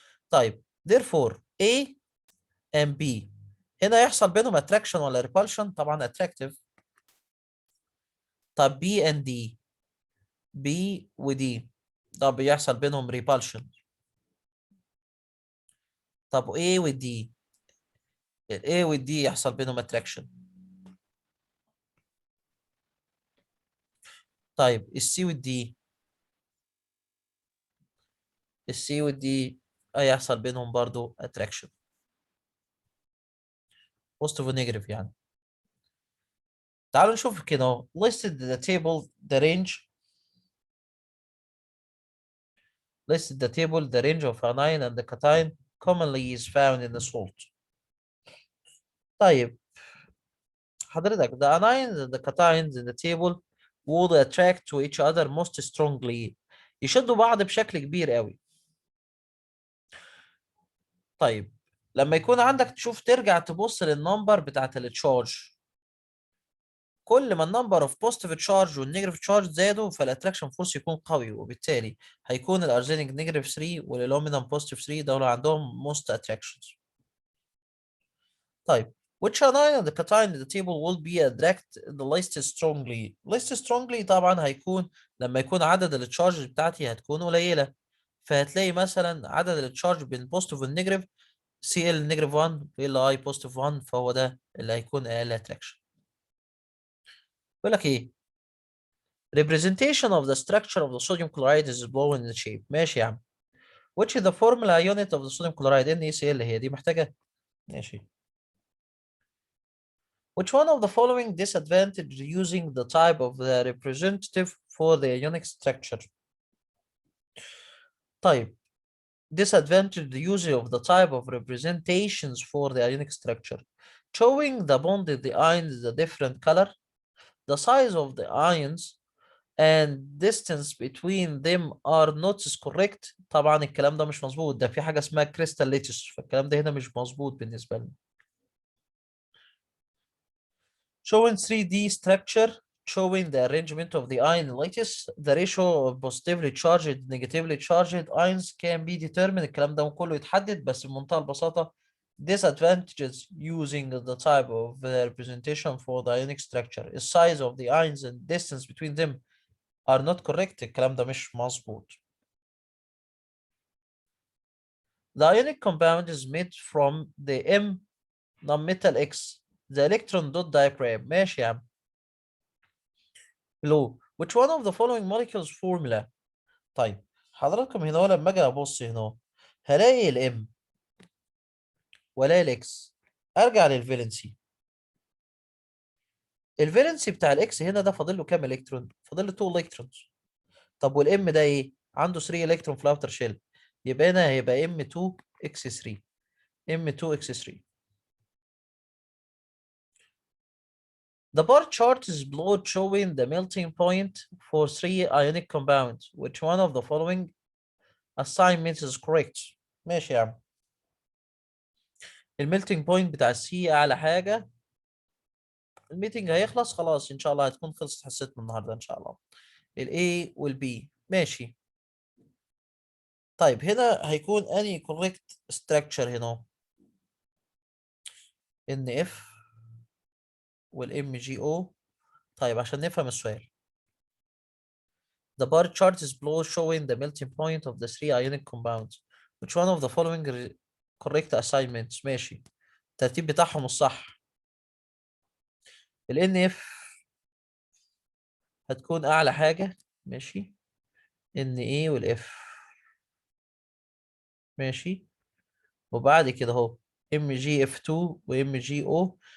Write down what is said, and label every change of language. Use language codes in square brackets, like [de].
[ar] طيب [en] therefore A and B [ar] هنا يحصل بينهم attraction ولا repulsion؟ طبعا attractive. طب B and D، B و D، طب يحصل بينهم repulsion. طب A و D، ال A و D يحصل بينهم attraction. طيب ال C و D، ال C و D هيحصل بينهم برضو attraction، positive و negative يعني. تعالوا نشوف كده اهو [en] listed the table the range، the range of anion and the cation commonly is found in the salt. [ar] طيب حضرتك [en] the anions and the cations in the table would attract to each other most strongly، [ar] يشدوا بعض بشكل كبير قوي. طيب لما يكون عندك تشوف ترجع تبص للنمبر بتاعت التشارج، كل ما النمبر اوف بوزيتيف تشارج والنيجاتيف تشارج زادوا فالاتراكشن فورس يكون قوي، وبالتالي هيكون الارزينيك نيجاتيف 3 والالومنيوم بوزيتيف 3 دول عندهم موست اتراكشنز. [en] طيب which anion the cation in the table will be attract the least strongly. least strongly [ar] طبعا هيكون لما يكون عدد التشارج بتاعتي هتكون قليلة، فهتلاقي مثلا عدد التشارج بين البوزيتيف والنيجاتيف Cl نيجاتيف 1 Li بوزيتيف 1، فهو ده اللي هيكون اقل اتراكشن. بيقول لك ايه [en] representation of the structure of the sodium chloride is below in the shape. [ar] ماشي يا عم. [en] which is the formula unit of the sodium chloride NaCl، [ar] هي دي محتاجة. ماشي. [en] Which one of the following disadvantage using the type of the representative for the ionic structure. [ar] طيب [en] disadvantage the use of the type of representations for the ionic structure. Showing the bond of the ions a different color, the size of the ions and distance between them are not correct. [ar] طبعا الكلام ده مش مظبوط، ده في حاجة اسمها crystal lattice، فالكلام ده هنا مش مظبوط بالنسبة لنا. [en] Showing 3D structure showing the arrangement of the ion lattice, the ratio of positively charged negatively charged ions can be determined. [ar] الكلام ده كله يتحدد بس بمنتهى البساطة. [en] Disadvantages using the type of the representation for the ionic structure. The size of the ions and distance between them are not correct. [ar] الكلام ده مش مظبوط. [en] The ionic compound is made from the M non-metal X. The electron dot diagram. [ar] ماشي يا عم. [en] Below. Which one of the following molecules formula. [ar] طيب حضراتكم هنا لما اجي ابص هنا هلاقي الام ولا الاكس، ارجع للفالنسي. الفالنسي بتاع الاكس هنا ده فاضل له كام الكترون؟ فاضل له 2 الكترونز. طب والام ده ايه؟ عنده 3 الكترون في الاوتر شيل، يبقى هنا هيبقى ام 2 اكس 3، ام 2 اكس 3. [en] The bar chart is below showing the melting point for 3 ionic compounds. Which one of the following assignments is correct. [ar] ماشي يا عم. الميلتنج بوينت بتاع السي اعلى حاجه. الميتنج هيخلص خلاص ان شاء الله، هتكون خلصت حصتنا النهارده ان شاء الله. الاي والبي ماشي. طيب هنا هيكون اني كوريكت ستراكشر هنا ان اف والام جي او طيب عشان نفهم السؤال. [en] The bar chart is below showing the melting point of the three ionic compounds. Which one of the following correct assignments؟ [ar] ماشي. الترتيب بتاعهم الصح. ال NF هتكون أعلى حاجة. ماشي. Na وال F. ماشي. وبعد كده اهو MgF2 و MgO.